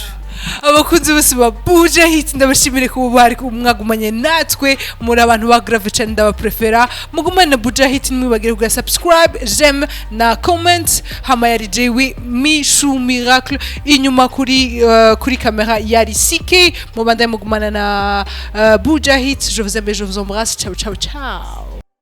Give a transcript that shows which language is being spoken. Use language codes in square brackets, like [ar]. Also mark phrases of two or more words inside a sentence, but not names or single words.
[rn] Abakunzi bose ba Bujahit ndabashimire ko bari kumwagumanye natwe muri abantu ba grave cyane ndabaprefera. Mugumane Bujahit nimwibagire kugira subscribe, j'aime na comment. Hama yari jewe Mishu Miracle inyuma kuri kamera yari CK. Mubandanye mugumana na Bujahit. [fr] Je vous aime et je vous embrasse. [it] Ciao ciao ciao.